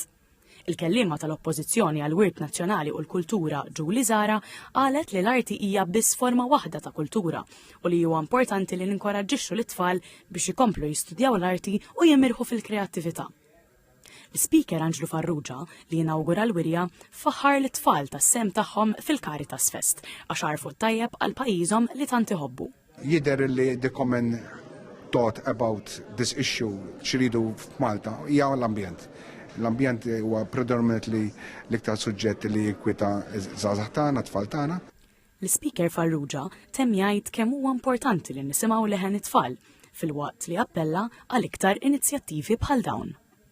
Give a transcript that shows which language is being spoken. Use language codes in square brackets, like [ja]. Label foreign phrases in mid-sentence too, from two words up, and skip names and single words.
[mt] Il-kelliema tal-Oppożizzjoni għall-Wirt Nazzjonali u l-Kultura Ġuli Zara qalet li l-arti hija biss forma waħda ta' kultura u li huwa importanti li ninkoraġġixxu lit-tfal biex ikomplu jistudjaw l-arti u jimirħu fil-kreattività. L-Speaker Anġlu Farrugia li jinawgura l-wirja faħħar l-tfal tas-sem tagħhom fil-Caritas Fest għax għarfu tajjeb għal pajjiżhom li tant iħobbu. Jidher li [en] the common thought about this issue [mt] xiridu f'Malta hija l-ambjent. L-ambjent huwa predominantly l-iktar suġġett li jinkwita żgħażagħ tagħna, tfal tagħna. L-Speaker Farrugia temm jgħid kemm huwa importanti li nisimgħu leħen it-tfal filwaqt li appella għal iktar inizjattivi bħal dawn.